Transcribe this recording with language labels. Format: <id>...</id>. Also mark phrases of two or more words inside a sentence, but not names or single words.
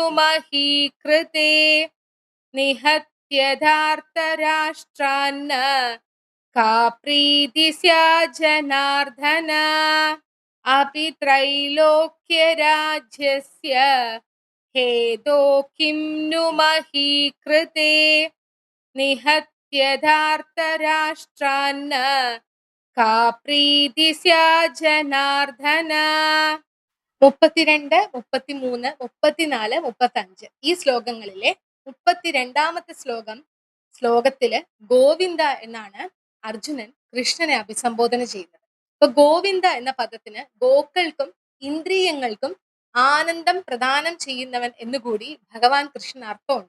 <sa>मही कृते निहत्य धार्तराष्ट्रान्न का प्रीति स्यात् जनार्दन अपि त्रैलोक्यराज्यस्य हेतो किं नु मही कृते निहत्य धार्तराष्ट्रान्न का प्रीति स्यात् ജനാർദ്ദന</sa> <ml>32, 33, 34, 35 ഈ ശ്ലോകങ്ങളിലെ 32ാമത്തെ ശ്ലോകത്തില് ഗോവിന്ദ എന്നാണ് അർജുനൻ കൃഷ്ണനെ അഭിസംബോധന ചെയ്യുന്നത്. അപ്പൊ ഗോവിന്ദ എന്ന പദത്തിന് ഗോക്കൾക്കും ഇന്ദ്രിയങ്ങൾക്കും ആനന്ദം പ്രദാനം ചെയ്യുന്നവൻ എന്നുകൂടി ഭഗവാൻ കൃഷ്ണൻ അർത്ഥമുണ്ട്.</ml>